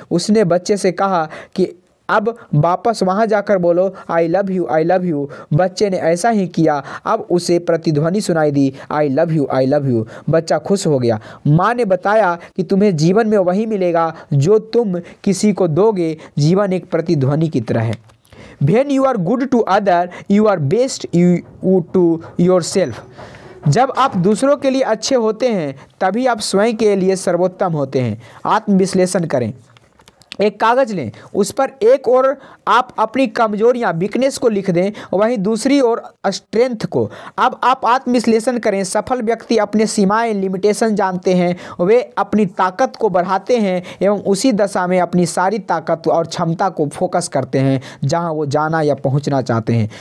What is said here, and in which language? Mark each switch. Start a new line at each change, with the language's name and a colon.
Hindi: उसने बच्चे से कहा कि अब वापस वहाँ जाकर बोलो
English: I love you.
Hindi: बच्चे ने ऐसा ही किया। अब उसे प्रतिध्वनि सुनाई दी,
English: I love you.
Hindi: बच्चा खुश हो गया। माँ ने बताया कि तुम्हें जीवन में वही मिलेगा जो तुम किसी को दोगे। जीवन एक प्रतिध्वनि की तरह है।
English: When you are good to other, you are best you to yourself।
Hindi: जब आप दूसरों के लिए अच्छे होते हैं तभी आप स्वयं के लिए सर्वोत्तम होते हैं। आत्मविश्लेषण करें। एक कागज़ लें, उस पर एक ओर आप अपनी कमजोरियां वीकनेस को लिख दें, वहीं दूसरी ओर स्ट्रेंथ को। अब आप आत्मविश्लेषण करें। सफल व्यक्ति अपने सीमाएं लिमिटेशन जानते हैं, वे अपनी ताकत को बढ़ाते हैं एवं उसी दशा में अपनी सारी ताकत और क्षमता को फोकस करते हैं जहां वो जाना या पहुंचना चाहते हैं।